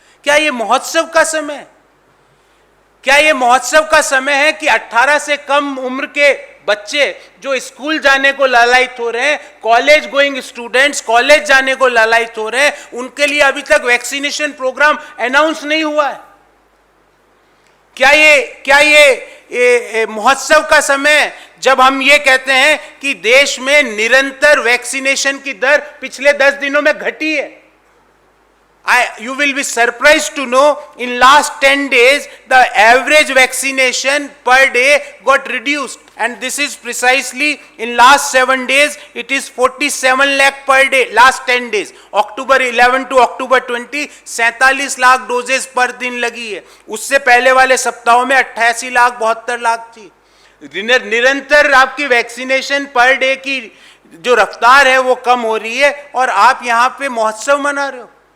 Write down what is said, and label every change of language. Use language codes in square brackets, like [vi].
[hi] क्या यह महोत्सव का समय है? क्या यह महोत्सव का समय है कि 18 से कम उम्र के बच्चे जो स्कूल जाने को लालायित हो रहे हैं, कॉलेज गोइंग स्टूडेंट्स कॉलेज जाने को लालायित हो रहे हैं, उनके लिए अभी तक वैक्सीनेशन प्रोग्राम अनाउंस नहीं हुआ है? क्या ये महोत्सव का समय जब हम ये कहते हैं कि देश में निरंतर वैक्सीनेशन की दर पिछले 10 दिनों में घटी है? [en] You will be surprised to know in last 10 days the average vaccination per day got reduced, and this is precisely in last 7 days it is 47 lakh per day. Last 10 days, October 11 to October 20, 47 [hi] lakh doses पर दिन लगी है। उससे पहले वाले सप्ताहों में 88 लाख 72 लाख थी। निरंतर आपकी वैक्सीनेशन पर डे की जो रफ्तार है वो कम हो रही है, और आप यहां पे महोत्सव मना रहे हो।